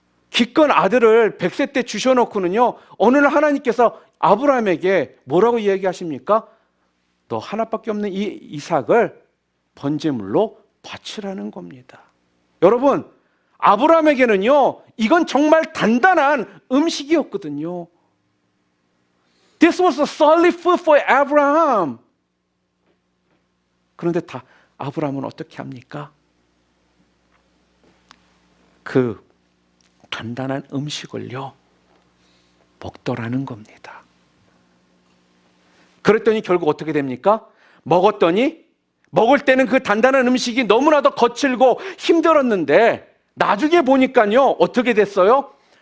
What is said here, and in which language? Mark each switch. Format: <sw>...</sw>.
<ko>기껏 아들을 100세 때 주셔놓고는요, 어느 날 하나님께서 아브라함에게 뭐라고 이야기하십니까? 너 하나밖에 없는 이 이삭을 번제물로 바치라는 겁니다. 여러분, 아브라함에게는요, 이건 정말 단단한 음식이었거든요.</ko> <en>This was a solid food for Abraham.</en> <ko>그런데 아브라함은 어떻게 합니까? 그 단단한 음식을요, 먹더라는 겁니다. 그랬더니 결국 어떻게 됩니까? 먹을 때는 그 단단한 음식이 너무나도 거칠고 힘들었는데 나중에 보니까요, 어떻게 됐어요?</ko>